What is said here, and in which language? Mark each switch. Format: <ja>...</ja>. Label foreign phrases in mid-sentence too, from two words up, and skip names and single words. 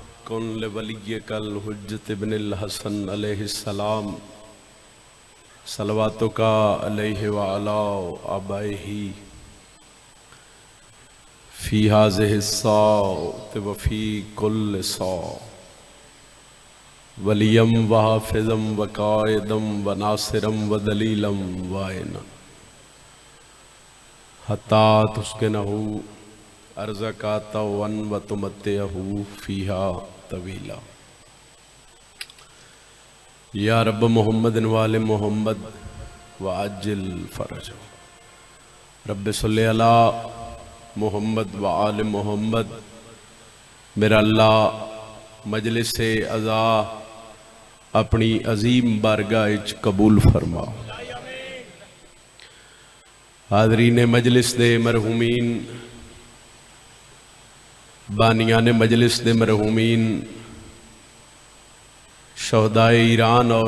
<ar>کن لولیک الحجت ابن الحسن علیہ السلام صلواتک علیہ وعلی آبائہ فی ہذہ الساعۃ وفی کل ساعۃ ولیم وحافظم وقائدم وناصرم ودلیلم وعینا حتی تسکنہ ارزق طوعا وتمتعہ فیہا طویلا۔ یا رب محمد وآل محمد وعجل فرجہ۔ رب صلی علی محمد وآل محمد۔</ar> <pa>میرا اللہ مجلس عزا اپنی عظیم بارگاہ وچ قبول فرما۔ حاضرین مجلس دے مرحومین، بانیان مجلس دے مرحومین، شہدائے ایران اور</pa>